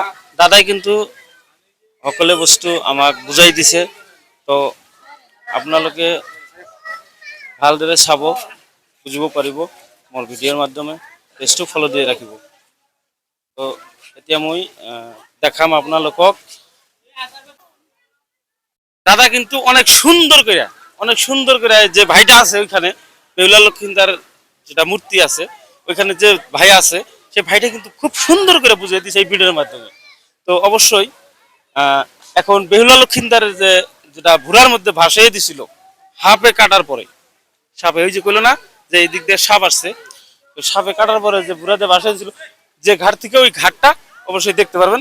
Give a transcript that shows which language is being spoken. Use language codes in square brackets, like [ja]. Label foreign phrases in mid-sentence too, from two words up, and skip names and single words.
[as] দাদাই কিন্তু সকলো বস্তু আমাক বুজাই দিছে, তো আপোনালোকে ভালদৰে চাব, বুজিব পাৰিব মোৰ ভিডিঅ'ৰ মাধ্যমে। পেজটো ফলো দিয়ে ৰাখিব। তো এতিয়া মই দেখাম আপোনালোকক। [bn] দাদা কিন্তু অনেক সুন্দর করে যে ভাইটা আছে ওইখানে বেহুলা লক্ষিন্দার যেটা মূর্তি আছে ওইখানে যে ভাই আছে সেই ভাইটা কিন্তু খুব সুন্দর করে বুঝিয়ে দিয়েছে এই ভিডিওর মাধ্যমে। তো অবশ্যই এখন বেহুলা লক্ষিন্দারের যেটা ভুরার মধ্যে ভাসিয়ে দিছিল হাফে কাটার পরে, সাপে ওই যে কইলো না যে এই দিক দিয়ে সাপ আসছে, তো সাপে কাটার পরে যে ভুরাতে ভাসিয়ে দিছিল যে ঘাট থেকে, ওই ঘাটটা অবশ্যই দেখতে পারবেন।